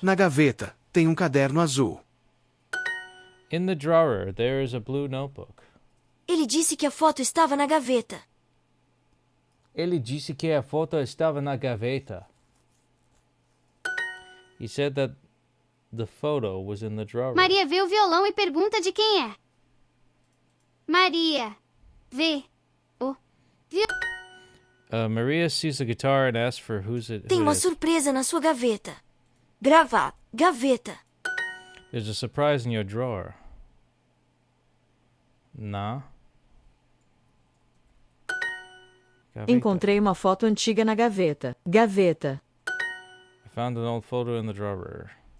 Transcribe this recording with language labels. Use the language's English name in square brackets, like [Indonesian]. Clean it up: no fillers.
[Portuguese] Na gaveta, tem caderno azul. [English] In the drawer, there is a blue notebook. [Portuguese] Ele disse que a foto estava na gaveta. Ele disse que a foto estava na gaveta. [English] He said that the photo was in the drawer. [Portuguese] Maria vê o violão e pergunta de quem é. Maria vê o violão. [English] Maria sees the guitar and asks for who [Portuguese] Tem [English] it [Portuguese] uma [English] is. [Portuguese] surpresa na sua gaveta. Gaveta. [English] There's a surprise in your drawer. [Portuguese] Na. Gaveta. Encontrei uma foto antiga na gaveta. Gaveta. [English] I found an old photo in the drawer.